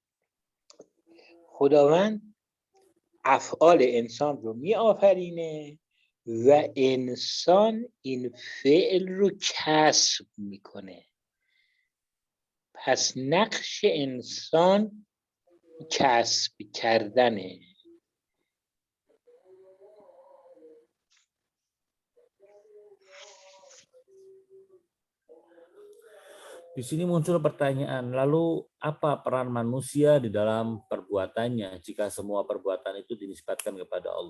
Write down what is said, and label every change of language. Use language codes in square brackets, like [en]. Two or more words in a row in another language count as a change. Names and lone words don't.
[fa] خداوند افعال انسان رو می آفرینه و انسان این فعل رو کسب میکنه. پس نقش انسان کسب کردنه. [id] Di sini muncul pertanyaan, lalu apa peran manusia di dalam perbuatannya jika semua perbuatan itu dinisbatkan kepada Allah?